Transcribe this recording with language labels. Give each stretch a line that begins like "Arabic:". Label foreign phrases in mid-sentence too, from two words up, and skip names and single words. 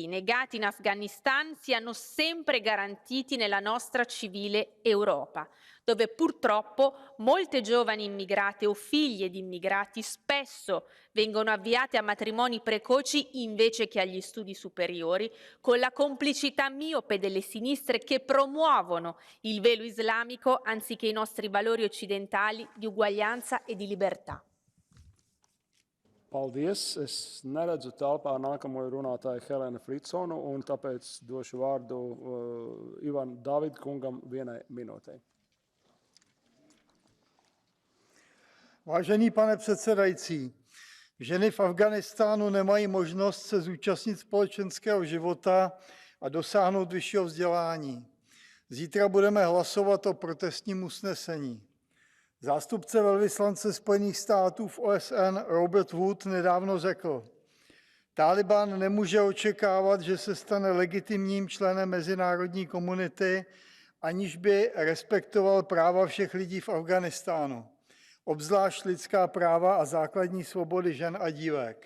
Italian: negati in Afghanistan siano sempre garantiti nella nostra civile Europa, dove purtroppo molte giovani immigrate o figlie di immigrati spesso vengono avviate a matrimoni precoci invece che agli studi superiori, con la complicità miope delle sinistre che promuovono il velo islamico anziché i nostri valori occidentali di uguaglianza e di libertà.
Latvian: Paldies. Es neredzu telpā nākamo runātāju Helēnu Fritsonu, un tāpēc došu vārdu Ivan David kungam 1 minūtei.
Czech: Vážený pane předsedající, ženy v Afghánistánu nemají možnost se zúčastnit společenského života a dosáhnout vyššího vzdělání. Zítra budeme hlasovat o protestním usnesení. Zástupce velvyslance Spojených států v OSN Robert Wood nedávno řekl: Tálibán nemůže očekávat, že se stane legitimním členem mezinárodní komunity, aniž by respektoval práva všech lidí v Afghánistánu, obzvlášť lidská práva a základní svobody žen a dívek.